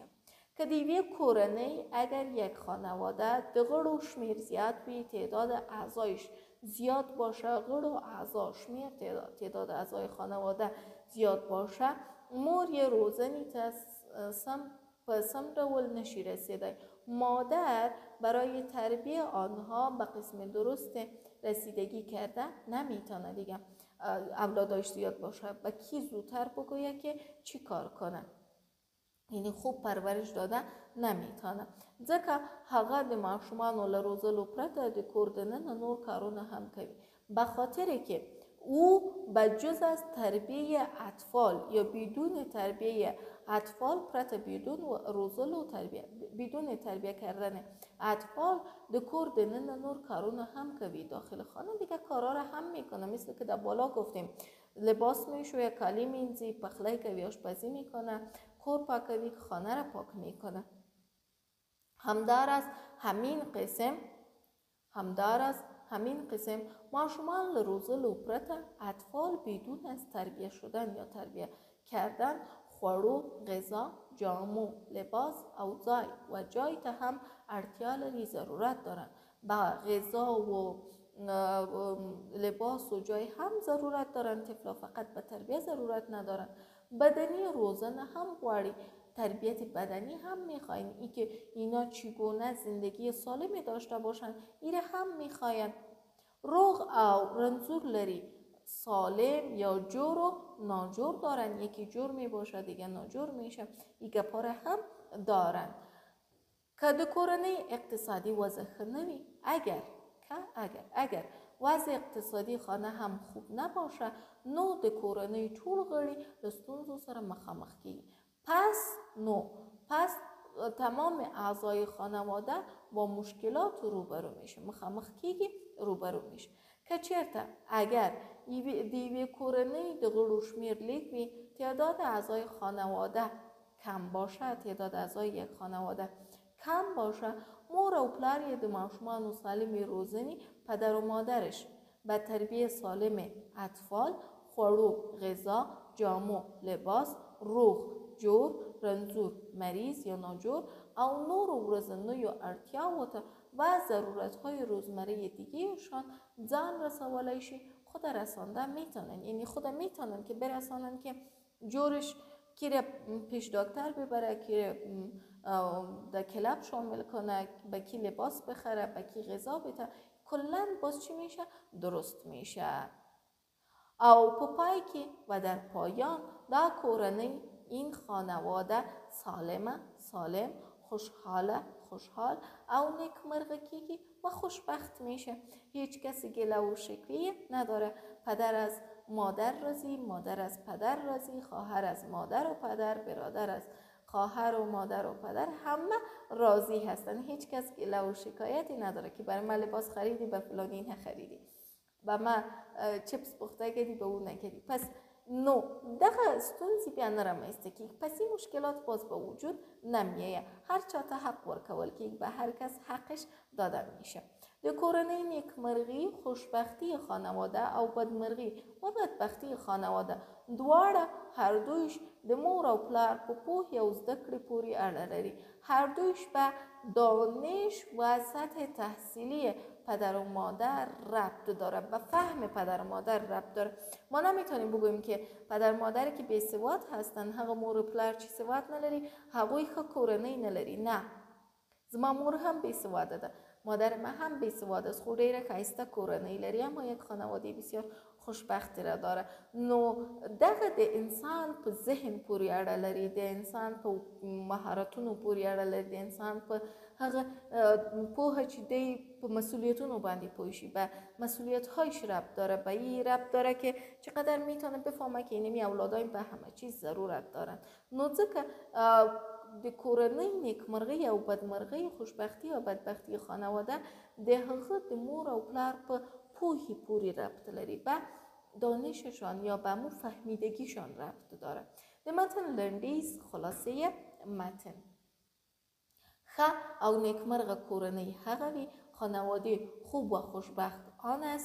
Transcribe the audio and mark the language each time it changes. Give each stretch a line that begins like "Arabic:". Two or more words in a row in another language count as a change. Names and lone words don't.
Pashto: که دیوی کورنۍ
Persian: اگر یک خانواده
Pashto: د غړو شمیر زیاد وي،
Persian: تعداد اعضایش زیاد باشه،
Pashto: غړو اعضا شمیر
Persian: تعداد اعضای خانواده زیاد باشه،
Pashto: مور یه روزنی په سم ډول نشي رسیدی.
Persian: مادر برای تربیه آنها به قسم درست رسیدگی کرده نمیتونه دیگه. اولاداش زیاد باشه، به کی زودتر بگویه که چی کار کنه، یعنی خوب پرورش داده نمیتونه.
Pashto: ځکه هغه د ماشومانو له روزلو پرته د کور دننه نور کارونه هم کوي،
Persian: به خاطر که او بجز از تربیه اطفال یا بدون تربیه اطفال پرته، بدون تربیه کردن اطفال
Pashto: د کور دننه نور کارونه هم کوي.
Persian: داخل خانه دیگه کارا را هم میکنه، مثل که در بالا گفتیم لباس میشویه،
Pashto: کالی مینزی، پخلی کوي،
Persian: آشپزی میکنه،
Pashto: کور پاکوي،
Persian: خانه را پاک میکنه. همدار از همین قسم
Pashto: ماشومان له روزلو پرته
Persian: اطفال بدون از تربیه شدن یا تربیه کردن خوړو، غذا، جامو، لباس
Pashto: او جای ته هم اړتیا لري،
Persian: ضرورت دارن. به غذا و لباس و جای هم ضرورت دارن. طفلا فقط به تربیه ضرورت ندارن، بدنی
Pashto: روزانه هم غواړي،
Persian: تربیت بدنی هم میخواین. ای که اینا چگونه زندگی سالمی داشته باشن ایره هم میخواین.
Pashto: روغ او رنځور لري،
Persian: سالم یا جور و ناجور دارن. یکی جور میباشه دیگه ناجور میشه. ایگه پاره هم دارن.
Pashto: که د کورنۍ اقتصادی وضع ښه نه وي،
Persian: اگر وضع اقتصادی خانه هم خوب نباشه،
Pashto: نو د کورنۍ ټول غړي له ستونزو سره مخامخ کیږي.
Persian: پس تمام اعضای خانواده با مشکلات روبرو میشه،
Pashto: مخامخ کیږي،
Persian: روبرو میشه.
Pashto: که چیرته اگر دیوی کورنۍ د غړو شمیر لیک وي،
Persian: تعداد اعضای خانواده کم باشه، تعداد اعضای یک خانواده کم باشه،
Pashto: مور او پلار یې د ماشومانو سالمې روزنې،
Persian: پدر و مادرش به تربیه سالم اطفال،
Pashto: خوړو، غذا، جامو، لباس، روغ، جور، رنځور، مریض یا ناجور او نور ورځنیو اړتیاوو ته
Persian: و ضرورت‌های روزمره دیگه‌شان
Pashto: ځان رسولی شي.
Persian: خود رسانده میتونن، یعنی خود میتونن که برسانن که جورش کی پیش دکتر ببره، کی در کلاب شامل کنه، به کی لباس بخره، به کی غذا بده، کلا باز چی میشه؟ درست میشه.
Pashto: او په پای کې
Persian: و در پایان
Pashto: دا کورنۍ،
Persian: این خانواده سالم،
Pashto: خوشحاله، خوشحال او نیکمرغه کیږي
Persian: و خوشبخت میشه. هیچ کسی گله و شکوه نداره. پدر از مادر راضی، مادر از پدر راضی، خواهر از مادر و پدر، برادر از خواهر و مادر و پدر، همه راضی هستن. هیچ کس گله و شکایتی نداره که برای من لباس خریدی به فلانی نخریدی، و ما چپس پخته کردی به اون نکردی.
Pashto: پس نو دغه ستونزې بیا نه رامنځته کیږي.
Persian: پس این مشکلات باز به وجود نمیایه.
Pashto: هر چاته حق ورکول کیږي،
Persian: به هر کس حقش داده میشه.
Pashto: د کورنۍ نیکمرغي، خوشبختی خانواده او بدمرغي
Persian: و بدبختی خانواده
Pashto: دواړه
Persian: هر دویش
Pashto: د مور او پلار په پوهې او زده کړې پورې اړه لري.
Persian: هر دویش به دانش و سطح تحصیلی پدر و مادر ربط داره، به فهم پدر و مادر ربط داره. ما نمیتونیم بگوییم که پدر و مادری که بی سواد هستن
Pashto: هغه مور و پلار چې سواد نلري هغوی ښه کورنۍ نلري. نه، زما مور هم بی سواده ده،
Persian: مادر ما هم بی سواده است،
Pashto: خو ډیره ښایسته کورنۍ لري،
Persian: اما یک خانواده بسیار خوشبختی را داره.
Pashto: نو دغه د انسان په ذهن پورې اړه لري، د انسان په مهارتونو پورې اړه لري، د انسان په هغه پوهه چې دی په مسئولیتونو باندې پوه شي،
Persian: به مسئولیت‌هایش ربط داره، به این ربط داره که چقدر میتونه بفهمه که اینمی اولادای به همه چیز ضرورت دارن.
Pashto: نو ځکه د کورنۍ نیکمرغي او بدمرغي، خوشبختی او بدبختی خانواده د هغه د مور او پلار په پوهې پورې ربط لري،
Persian: به دانششان یا به مو فهمیدگیشان ربط داره.
Pashto: د متن لنډیز،
Persian: خلاصه متن:
Pashto: ښه او نیکمرغه کورنۍ هغه وي،
Persian: خانواده خوب و خوشبخت آن است